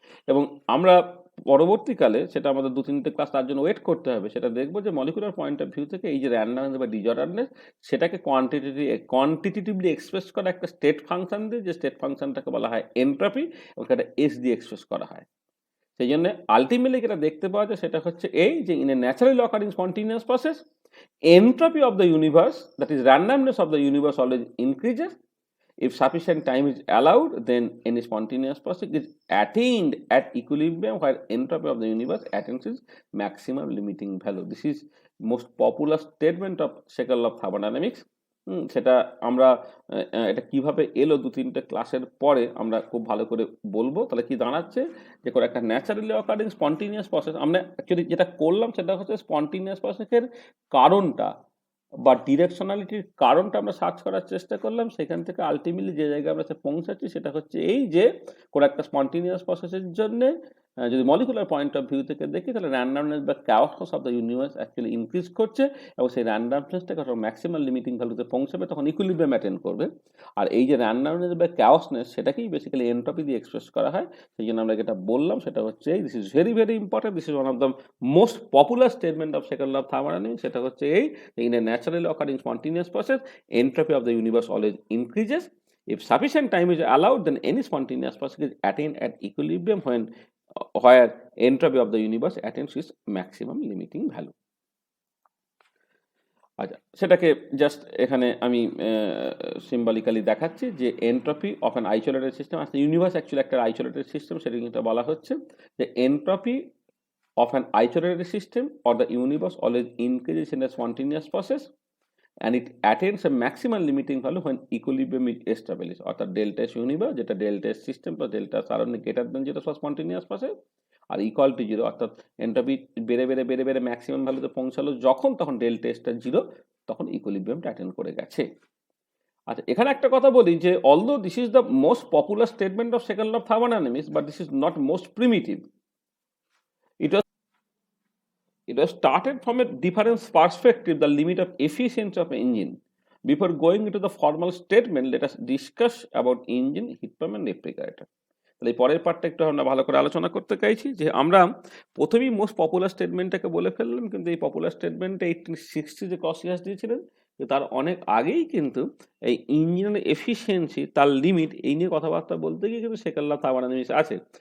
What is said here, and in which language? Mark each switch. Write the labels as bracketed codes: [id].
[bn] এবং আমরা পরবর্তীকালে সেটা আমাদের 2-3টে ক্লাস তার জন্য ওয়েট করতে হবে, সেটা দেখবো যে মলিকুলার পয়েন্ট অফ ভিউ থেকে এই যে র্যান্ডমনেস বা ডিজর্ডারনেস সেটাকে কোয়ান্টিটেটিভলি এক্সপ্রেস করা একটা স্টেট ফাংশন দিয়ে, যে স্টেট ফাংশনটাকে বলা হয় এনট্রপি, এবং সেটা এস দিয়ে এক্সপ্রেস করা হয়। সেই জন্য আলটিমেটলি যেটা দেখতে পাওয়া যায় সেটা হচ্ছে এই যে [en] In a naturally occurring spontaneous process entropy of the universe, that is randomness of the universe always increases. If sufficient time is allowed, then any spontaneous process is attained at equilibrium where entropy of the universe attains its maximum limiting value. This is most popular statement of second law of thermodynamics. [bn] সেটা আমরা এটা কিভাবে এলো 2-3টে ক্লাসের পরে আমরা খুব ভালো করে বলবো। তাহলে কি দাঁড়াচ্ছে যে কোনো একটা ন্যাচারালি অকারিং স্পন্টেনিয়াস প্রসেস আমরা অ্যাকচুয়ালি যেটা করলাম সেটা হচ্ছে স্পন্টেনিয়াস প্রসেসের কারণটা বা ডিরেকশনালিটির কারণটা আমরা সার্চ করার চেষ্টা করলাম। সেখান থেকে আলটিমেটলি যে জায়গায় আমরা পৌঁছাচ্ছি সেটা হচ্ছে এই যে কোনো একটা স্পন্টেনিয়াস প্রসেসের জন্য যদি মলিকুলার পয়েন্ট অফ ভিউ থেকে দেখি তাহলে র্যান্ডমনেস বা chaosness of the universe actually increase করছে, এবং সেই র্যান্ডমনেসটাকে যখন ম্যাক্সিমাম লিমিটিং ভ্যালুতে পৌঁছাবে তখন ইকুইলিব্রিয়াম অ্যাটেন্ড করবে। আর এই যে র্যান্ডমনেস বা chaosness সেটাকেই বেসিক্যালি এনট্রপি দিয়ে এক্সপ্রেস করা হয়। সেই জন্য আমরা যেটা বললাম সেটা হচ্ছে [en] This is very very important, this is one of the most popular statement of second law of thermodynamics. [bn] সেটা হচ্ছে এই [en] in a naturally occurring spontaneous process, entropy of the universe always increases. If sufficient time is allowed, then any spontaneous process is attained at equilibrium where entropy of the universe attains its maximum limiting value. [bn] আচ্ছা, সেটাকে just এখানে আমি symbolically দেখাচ্ছি যে entropy of an isolated system, আসলে universe actually একটা isolated system, সেটা কিন্তু বলা হচ্ছে যে entropy [en] of an isolated system or the universe always increases in a spontaneous process and it attains a maximum limiting value when equilibrium is established. [bn] অর্থাৎ delta S universe যেটা delta S system plus delta surrounding greater than যেটা spontaneous process আর equal to zero, অর্থাৎ entropy বেড়ে বেড়ে বেড়ে বেড়ে maximum ভ্যালুতে পৌঁছালো যখন তখন ডেল্টা এসটা জিরো, তখন ইকুইলিব্রিয়ামটা অ্যাটেন্ড করে গেছে। আচ্ছা, এখানে একটা কথা বলি যে [en] although this is the most popular statement of second law of thermodynamics, but this is not most primitive. It was It was started from a different perspective, the limit of efficiency of an engine. Before going into the formal statement, let us discuss about engine, heat pump and refrigerator. [bn] তাহলে এই পরের পার্টটা একটু আমরা ভালো করে আলোচনা করতে চাইছি যে আমরা প্রথমেই মোস্ট পপুলার স্টেটমেন্টটাকে বলে ফেললাম, কিন্তু এই পপুলার স্টেটমেন্টটা 1860 যে ক্লসিয়াস দিয়েছিলেন, তার অনেক আগেই কিন্তু এই ইঞ্জিনের এফিসিয়েন্সি, তার লিমিট, এই নিয়ে কথাবার্তা বলতে গিয়ে কিন্তু সেকেন্ড ল অফ থার্মোডাইনামিক্স আছে।